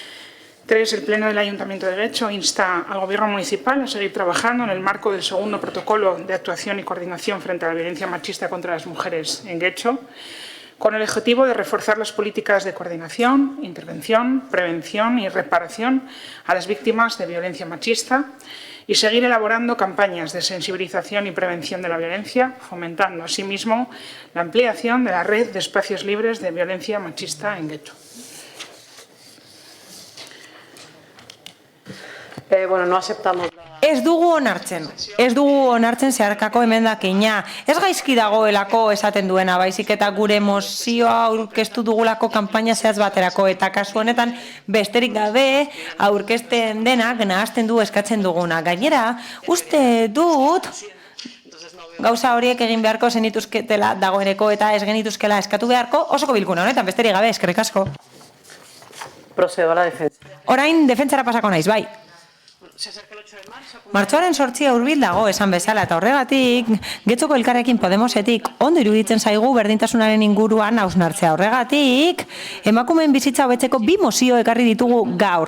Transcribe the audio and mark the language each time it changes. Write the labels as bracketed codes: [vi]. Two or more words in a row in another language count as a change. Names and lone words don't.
[es] El Pleno del Ayuntamiento de Getxo insta al Gobierno municipal a seguir trabajando en el marco del segundo protocolo de actuación y coordinación frente a la violencia machista contra las mujeres en Getxo, con el objetivo de reforzar las políticas de coordinación, intervención, prevención y reparación a las víctimas de violencia machista y seguir elaborando campañas de sensibilización y prevención de la violencia, fomentando asimismo la ampliación de la red de espacios libres de violencia machista en Getxo. Bueno, no aceptamos. [eu] Ez dugu onartzen zeharkako emendakina. Ez gaizki dagoelako esaten duena, baizik eta gure mozioa aurkeztu dugulako kanpaina zehatz baterako eta kasu honetan besterik gabe aurkezten denak nahazten du eskatzen duguna. Gainera, uste dut gauza horiek egin beharko zenituzketela dagoeneko eta ez genituzkela eskatu beharko osoko bilkuna honetan, besterik gabe, eskerrik asko. [es] Procedo a la defensa. [eu] Orain defentsara pasako naiz, bai. Martxoaren 8 hurbil dago esan bezala eta horregatik Getxoko Elkarrekin Podemosetik ondo iruditzen zaigu berdintasunaren inguruan hausnartzea. Horregatik emakumeen bizitza hobetzeko 2 mozio ekarri ditugu gaur.